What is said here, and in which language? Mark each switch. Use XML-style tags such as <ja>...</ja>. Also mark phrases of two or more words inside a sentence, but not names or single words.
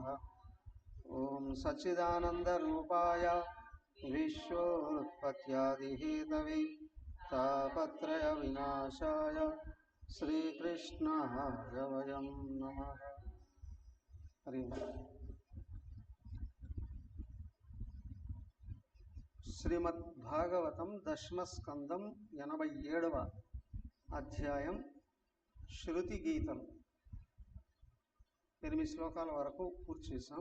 <sa>ओम सच्चिदानन्दरूपाय विश्वोत्पत्त्यादिहेतवे तापत्रय विनाशाय श्रीकृष्णाय वयं नमः। हरि ओम।</sa> <te>శ్రీమద్భాగవతం దశమస్కందం 87వ అధ్యాయం శృతి గీతం. 8 శ్లోకాల వరకు పూర్తి చేశాం.</te>